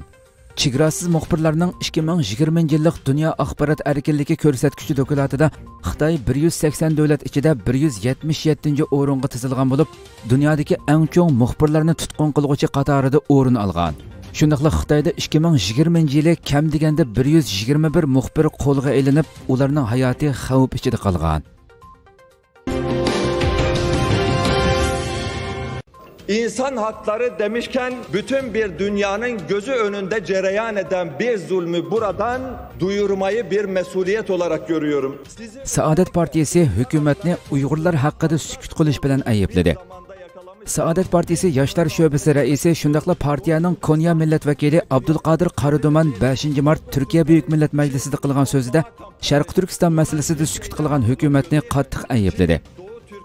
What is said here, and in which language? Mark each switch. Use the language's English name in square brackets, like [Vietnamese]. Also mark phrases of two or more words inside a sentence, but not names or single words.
[Uzbek] Chegarasiz muxbirlarning 2020 yillik Dunyo axborot erkinligi ko'rsatkichi dokladida Xitoy 180 davlat ichida 177-o'ringa tizilgan bo'lib, dunyodagi eng chong muxbirlarni tutqun qiluvchi qatorida o'rin olgan. Shundaqla Xitoyda 2020 yili kam deganda 121 muxbir qo'lga ilinib, ularning hayoti xavf ichida qolgan. [Turkish] İnsan hakları demişken bütün bir dünyanın gözü önünde cereyan eden bir zulmü buradan duyurmayı bir mesuliyet olarak görüyorum. [Uzbek] Saadet Partisi hükümetni Uyg'urlar haqida sukut qilish bilan aybladi. Saadet Partisi Yoshlar sho'basi raisi shundaqla partiyaning Konya milletvekili Abdulqodir Qariduman 5 mart Turkiya Buyuk Millat Majlisida qilgan so'zida Sharq Turkiston masalasida sukut qilgan hukumatni qattiq aybladi.